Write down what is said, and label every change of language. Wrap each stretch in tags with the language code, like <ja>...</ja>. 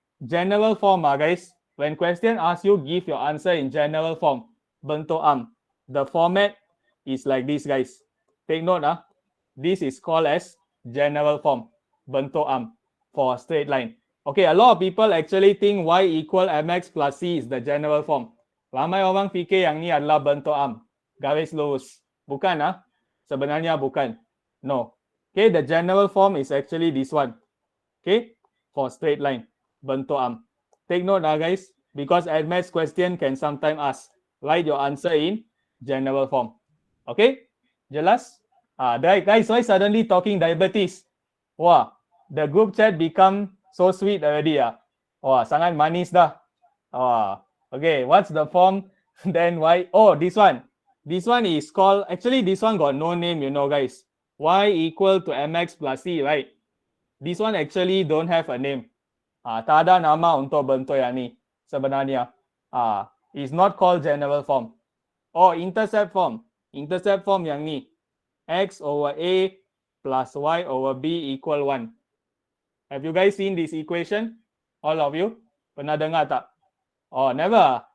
<en>General form, guys. When question asks you, give your answer in general form.</en> <ms>Bentuk am.</ms> <en>The format is like this, guys. Take note. This is called as general form.</en> <ms>Bentuk am</ms> <en>for straight line. Okay, a lot of people actually think y equal mx plus c is the general form.</en> <ms>Ramai orang fikir yang ni adalah bentuk am. Garis lurus. Bukan, sebenarnya bukan.</ms> <en>No. Okay, the general form is actually this one. Okay, for straight line.</en> <ms>Bentuk am.</ms> <en>Take note, guys, because ADMATS question can sometimes ask, write your answer in general form. Okay,</en> <ms>jelas?</ms> <en>Guys, why suddenly talking diabetes? Wah, the group chat become so sweet already. Wah,</en> <ms>sangat manis dah.</ms> <en>Okay, what's the form? Then why? Oh, this one. This one is called, actually this one got no name, you know, guys. Y equal to mx plus c, right? This one actually don't have a name.</en> <ms>Tak ada nama untuk bentuk yang ni sebenarnya.</ms> <en>It's not called general form. Oh, intercept form. Intercept form</en> <ms>yang ni.</ms> <en>X over A plus Y over B equal 1. Have you guys seen this equation? All of you?</en> <ms>Pernah dengar tak?</ms> <en>Oh, never.</en>